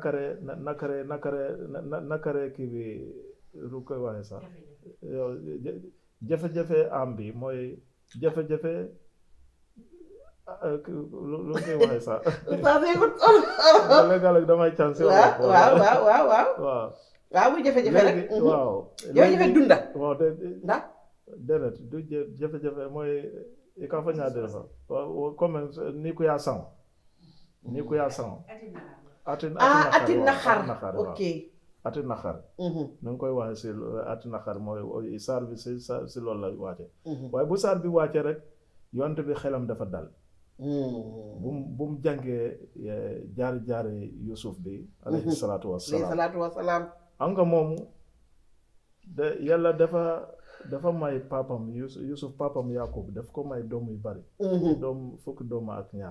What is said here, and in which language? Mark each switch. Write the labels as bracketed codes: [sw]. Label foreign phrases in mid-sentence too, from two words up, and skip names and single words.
[wo] nakare kii bi lu koy waxee sax jafe-jafe am bi mooy jafe-jafe lu koy waxee sax léeg-léeg damay chance waaw muy jafe-jafe rek jafe-jafe dunda waaw ndax déedéet du jafe-jafe mooy i ka fa ñaadere fa comme ni ku yaa sang ati naxar ok ati naxar na nga koy waxee si ati naxar mooy saar bi si loolu la wàcce waaye bu saar bi wàcce rek yonte bi xelam dafa dal bu mu jàngee jaari Yusuf bi [ar] عليه الصلاة والسلام [wo] am nga moomu de yàlla dafa may papam Yusuf papam Yaakub daf ko may doom yu bari fukki doomu ak ñaar